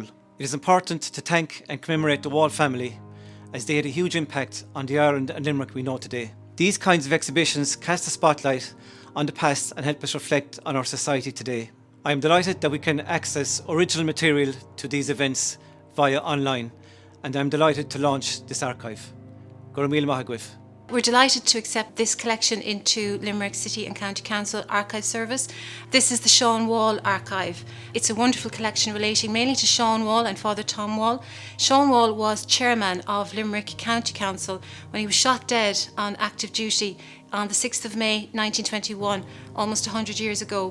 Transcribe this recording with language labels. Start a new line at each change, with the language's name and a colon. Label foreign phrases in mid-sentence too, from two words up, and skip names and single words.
English: It is important to thank and commemorate the Wall family, as they had a huge impact on the Ireland and Limerick we know today. These kinds of exhibitions cast a spotlight on the past and help us reflect on our society today. I am delighted that we can access original material to these events via online, and I'm delighted to launch this archive.
Irish: Gura míle maith agaibh.
English: We're delighted to accept this collection into Limerick City and County Council Archive Service. This is the Sean Wall Archive. It's a wonderful collection relating mainly to Sean Wall and Father Tom Wall. Sean Wall was chairman of Limerick County Council when he was shot dead on active duty on the 6th of May 1921, almost 100 years ago.